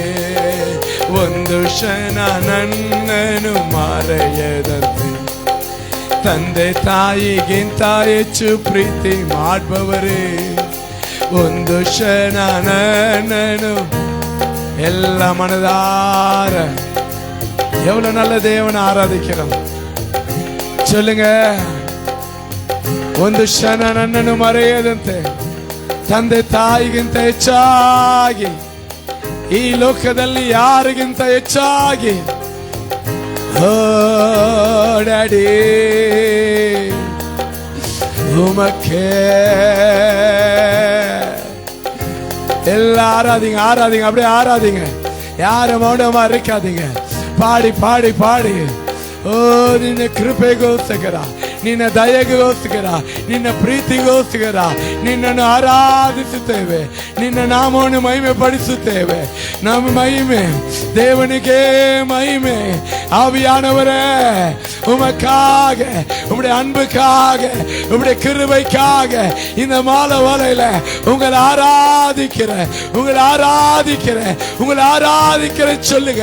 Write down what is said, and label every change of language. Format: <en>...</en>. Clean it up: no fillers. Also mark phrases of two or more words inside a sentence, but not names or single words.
<kn>ಒಂದು ಕ್ಷಣ ನನ್ನನ್ನು ಮರೆಯದಂತೆ ತಂದೆ ತಾಯಿಗಿಂತ ಹೆಚ್ಚು ಪ್ರೀತಿ ಮಾಡುವವರೇ. ಒಂದು ಕ್ಷಣ ನನ್ನನ್ನು ಎಲ್ಲ</kn> <ta>மனதார எவ்வளவு நல்ல தேவனை ஆராதிக்கிறோம் சொல்லுங்க.</ta> <kn>ಒಂದು ಕ್ಷಣ ನನ್ನನ್ನು ಮರೆಯದಂತೆ ತಂದೆ ತಾಯಿಗಿಂತ ಹೆಚ್ಚಾಗಿ ಈ ಲೋಕದಲ್ಲಿ ಯಾರಿಗಿಂತ ಹೆಚ್ಚಾಗಿ ಓ ಡ್ಯಾಡಿ</kn> <ta>உமக்கே எல்லாம் ஆராதிங்க ஆராதிங்க அப்படியே ஆராதிங்க. யாரும் மௌனமா இருக்காதீங்க. பாடி பாடி பாடி.</ta> <kn>ಓ ನಿನ್ನ ಕೃಪೆಗೋಸ್ಕರ, ನಿನ್ನ ದಯೆಗೋಸ್ಕರ, ನಿನ್ನ ಪ್ರೀತಿಗೋಸ್ಕರ ನಿನ್ನನ್ನು ಆರಾಧಿಸುತ್ತೇವೆ. ನಿನ್ನ ನಾಮವನ್ನು ಮಹಿಮೆ ಪಡಿಸುತ್ತೇವೆ. ನಮ್ಮ ಮಹಿಮೆ</kn> <ta>தேவனுக்கே மகிமை. ஆவியானவரே உமக்காக, உம்முடைய அன்புக்காக, உம்முடைய கிருபைக்காக இந்த மாலை வேளையில உங்களை ஆராதிக்கிற உங்களை ஆராதிக்கிற உங்களை ஆராதிக்கிற சொல்லுங்க.</ta>